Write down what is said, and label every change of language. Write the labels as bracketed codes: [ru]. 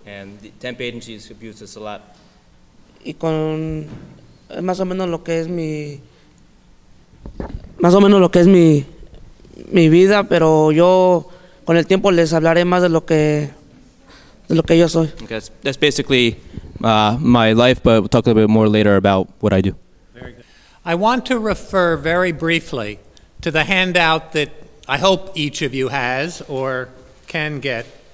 [en] and the temp agencies abuse us a lot. [es] y es más o menos lo que es mi vida, pero yo con el tiempo les hablaré más de lo que yo soy. [en] Okay, that's basically my life, but we'll talk a little bit more later about what I do. I want to refer very briefly to the handout that I hope each of you has or can get.